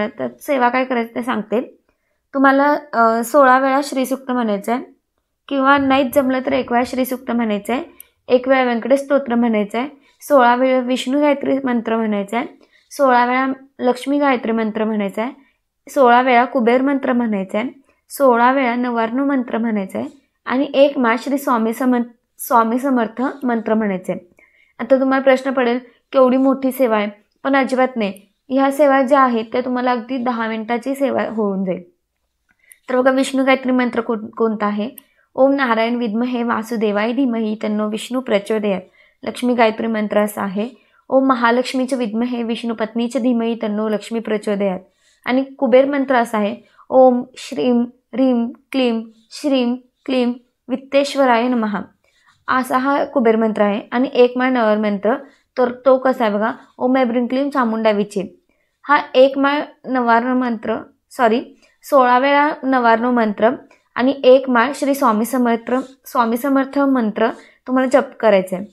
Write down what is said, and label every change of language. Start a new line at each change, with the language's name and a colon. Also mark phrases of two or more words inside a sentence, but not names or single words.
Marathi: तर सेवा काय करायचं ते सांगते. तुम्हाला 16 वेळा श्रीसूक्त म्हणायचं आहे किंवा नाहीच जमलं तर एक वेळा श्रीसूक्त म्हणायचं आहे, एक वेळा व्यंकटेश स्तोत्र म्हणायचं आहे, 16 वेळा विष्णू गायत्री मंत्र म्हणायचा आहे, 16 वेळा लक्ष्मी गायत्री मंत्र म्हणायचा आहे, 16 वेळा कुबेर मंत्र म्हणायचा आहे, 16 वेळा नवार्णव मंत्र म्हणायचा आहे आणि एक माळ श्री स्वामी समर्थ मंत्र म्हणायचे. आता तुम्हाला प्रश्न पडेल केवढी मोठी सेवा आहे, पण अजिबात नाही. ह्या सेवा ज्या आहेत त्या तुम्हाला अगदी 10 मिनिटाची सेवा होऊन जाईल. तर बघा, विष्णू गायत्री मंत्र कोणता आहे?
Sanskrit: ओम नारायण विद्महे वासुदेवाय धीमहि तन्नो विष्णू प्रचोदयात.
Marathi: लक्ष्मी गायत्री मंत्र असा आहे,
Sanskrit: ओम महालक्ष्मीचे विद्महे विष्णू पत्नीचे धीमहि तन्नो लक्ष्मी प्रचोदयात.
Marathi: आणि कुबेर मंत्र असा आहे,
Sanskrit: ओम श्रीम ह्रीम क्लीम श्रीम क्लीम वित्तेश्वराय नमः.
Marathi: असा हा कुबेर मंत्र आहे. आणि एक माळ नवर मंत्र, तर तो कसा आहे बघा,
Sanskrit: ओम ऐब्रीं क्लीम चामुंडा विचे.
Marathi: हा एक माळ नवार्णव मंत्र 16 वेळा नवार्णव मंत्र आणि एक माळ श्री स्वामी समर्थ मंत्र तुम्हाला जप करायचं आहे.